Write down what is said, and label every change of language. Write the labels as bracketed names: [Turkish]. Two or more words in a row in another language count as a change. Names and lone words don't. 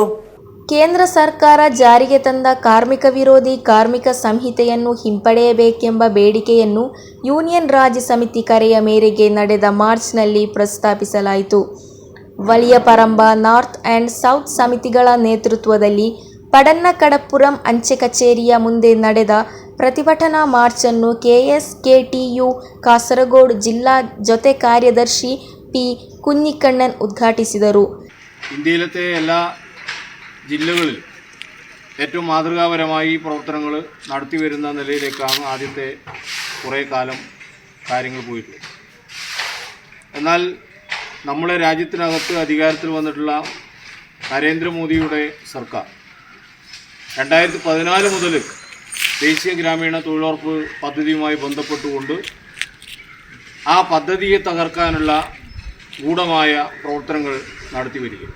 [Kannada] ಕೇಂದ್ರ ಸರ್ಕಾರ ಜಾರಿಗೆ ತಂದ ಕಾರ್ಮಿಕ ವಿರೋಧಿ ಕಾರ್ಮಿಕ ಸಂಹಿತೆಯನ್ನು ಹಿಂಪಡೆಯಬೇಕೆಂಬ ಬೇಡಿಕೆಯನ್ನು ಯೂನಿಯನ್ ರಾಜ್ಯ ಸಮಿತಿ ಕರೆಯ ಮೇರೆಗೆ ನಡೆದ ಮಾರ್ಚ್ನಲ್ಲಿ ಪ್ರಸ್ತಾಪಿಸಲಾಯಿತು. ವಲಯಪರಂಬ ನಾರ್ತ್ ಆ್ಯಂಡ್ ಸೌತ್ ಸಮಿತಿಗಳ ನೇತೃತ್ವದಲ್ಲಿ ಪಡನ್ನಕಡಪುರಂ ಅಂಚೆ ಕಚೇರಿಯ ಮುಂದೆ ನಡೆದ ಪ್ರತಿಭಟನಾ ಮಾರ್ಚನ್ನು KSKTU ಕಾಸರಗೋಡು ಜಿಲ್ಲಾ ಜೊತೆ ಕಾರ್ಯದರ್ಶಿ P കുഞ്ഞിക്കണ്ണൻ ഉദ്ഘാಟಿಸಿದರು. [Malayalam] ഇന്ത്യയിലത്തെ എല്ലാ ജില്ലകളിൽ ഏറ്റവും മാതൃകാപരമായി ഈ പ്രവർത്തനങ്ങൾ നടത്തിവരുന്ന നിലയിലേക്കാണ് ആദ്യത്തെ കുറേ കാലം കാര്യങ്ങൾ പോയിട്ടുള്ളത്. എന്നാൽ നമ്മുടെ രാജ്യത്തിനകത്ത് അധികാരത്തിൽ വന്നിട്ടുള്ള നരേന്ദ്രമോദിയുടെ സർക്കാർ 2014 മുതൽ ദേശീയ ഗ്രാമീണ തൊഴിലുറപ്പ് പദ്ധതിയുമായി ബന്ധപ്പെട്ടുകൊണ്ട് ആ പദ്ധതിയെ തകർക്കാനുള്ള ഗൂഢമായ പ്രവർത്തനങ്ങൾ നടത്തി വരികയാണ്.